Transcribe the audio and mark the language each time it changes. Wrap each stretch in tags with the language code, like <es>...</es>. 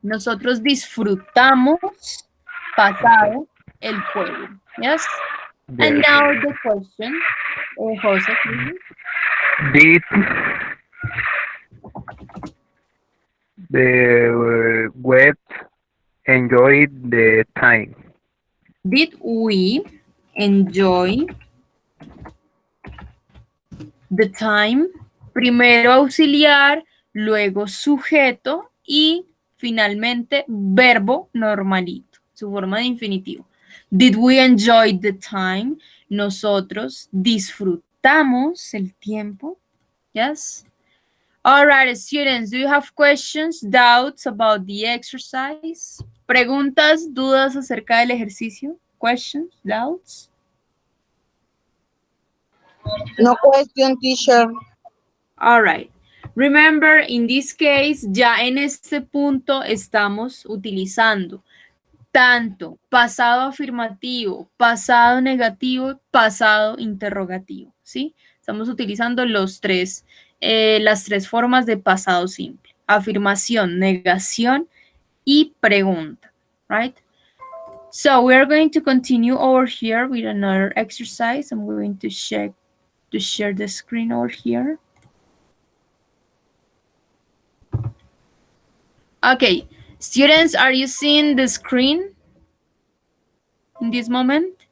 <es>Nosotros disfrutamos pasado el juego.</es> <en>Yes? And now the question. Jose, please. Did the wet enjoy the time? Did we enjoy the time?</en> <es>Primero auxiliar, luego sujeto y finalmente verbo normalito, su forma de infinitivo.</es> <en>Did we enjoy the time?</en> <es>Nosotros disfrutamos el tiempo.</es> <en>Yes? All right, students, do you have questions, doubts about the exercise?</en> <es>¿Preguntas, dudas acerca del ejercicio?</es> <en>Questions, doubts? No question, teacher. All right. Remember, in this case,</en> <es>ya en este punto estamos utilizando tanto pasado afirmativo, pasado negativo, pasado interrogativo, ¿sí? Estamos utilizando las tres formas de pasado simple. Afirmación, negación y pregunta, right?</es> <en>So we're going to continue over here with another exercise. I'm going to share the screen over here. Okay, students, are you seeing the screen in this moment?</en>